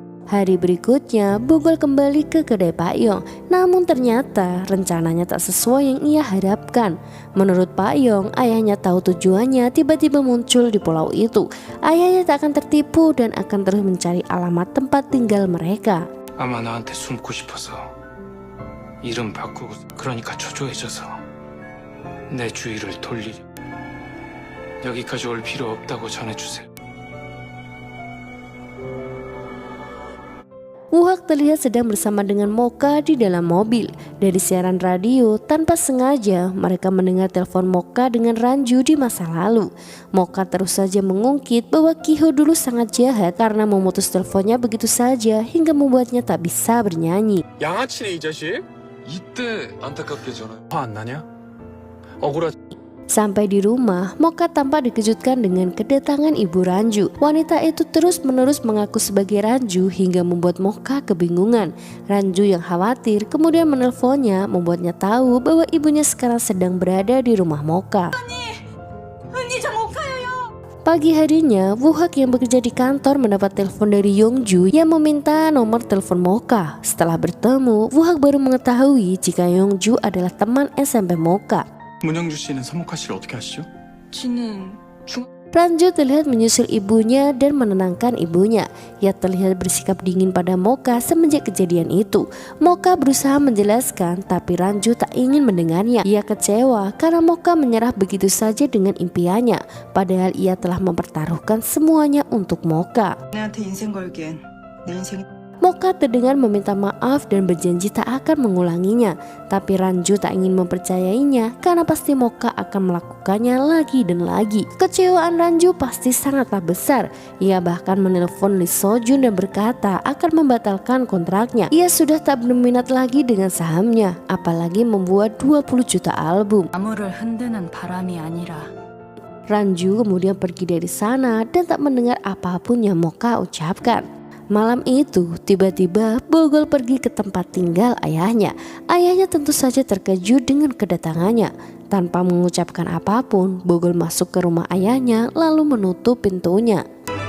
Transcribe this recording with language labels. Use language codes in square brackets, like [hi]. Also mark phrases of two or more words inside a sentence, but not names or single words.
[id] Hari berikutnya, Bogol kembali ke kedai Pak Yong. Namun ternyata rencananya tak sesuai yang ia harapkan. Menurut Pak Yong, ayahnya tahu tujuannya tiba-tiba muncul di pulau itu. Ayahnya tak akan tertipu dan akan terus mencari alamat tempat tinggal mereka. [ko] 아마 나한테 숨고 싶어서 이름 바꾸고 그러니까 초조해져서 내 주의를 돌리려. 여기까지 올 필요 없다고 전해주세요. [id] Wuhak terlihat sedang bersama dengan Mocha di dalam mobil. Dari siaran radio, tanpa sengaja mereka mendengar telepon Mocha dengan Ranju di masa lalu. Mocha terus saja mengungkit bahwa Kiho dulu sangat jahat karena memutus teleponnya begitu saja hingga membuatnya tak bisa bernyanyi. [ko] 양아치네 이 자식. 이때 안타깝게 전화. 화 안 나냐? 억울하. [id] Sampai di rumah, Mocha tampak dikejutkan dengan kedatangan ibu Ranju. Wanita itu terus-menerus mengaku sebagai Ranju hingga membuat Mocha kebingungan. Ranju yang khawatir kemudian menelponnya, membuatnya tahu bahwa ibunya sekarang sedang berada di rumah Mocha. Pagi harinya, Wuhak yang bekerja di kantor mendapat telepon dari Yongju yang meminta nomor telepon Mocha. Setelah bertemu, Wuhak baru mengetahui jika Yongju adalah teman SMP Mocha. [ko] 문영주 씨는 서목화 씨를 어떻게 아시죠? 지는 [id] Ranju terlihat menyusul ibunya dan menenangkan ibunya. Ia terlihat bersikap dingin pada Mocha semenjak kejadian itu. Mocha berusaha menjelaskan, tapi Ranju tak ingin mendengarnya. Ia kecewa karena Mocha menyerah begitu saja dengan impiannya, padahal ia telah mempertaruhkan semuanya untuk Mocha. [ko] 내한테 인생 걸기엔 내 인생이 [id] Mocha terdengar meminta maaf dan berjanji tak akan mengulanginya. Tapi Ranju tak ingin mempercayainya karena pasti Mocha akan melakukannya lagi dan lagi. Kecewaan Ranju pasti sangatlah besar. Ia bahkan menelpon Lee Sojun dan berkata akan membatalkan kontraknya. Ia sudah tak berminat lagi dengan sahamnya, apalagi membuat 20 juta album. [ko] 나무를 흔드는 바람이 아니라 [id] Ranju kemudian pergi dari sana dan tak mendengar apapun yang Mocha ucapkan. Malam itu, tiba-tiba Bogol pergi ke tempat tinggal ayahnya. Ayahnya tentu saja terkejut dengan kedatangannya. Tanpa mengucapkan apapun, Bogol masuk ke rumah ayahnya lalu menutup pintunya.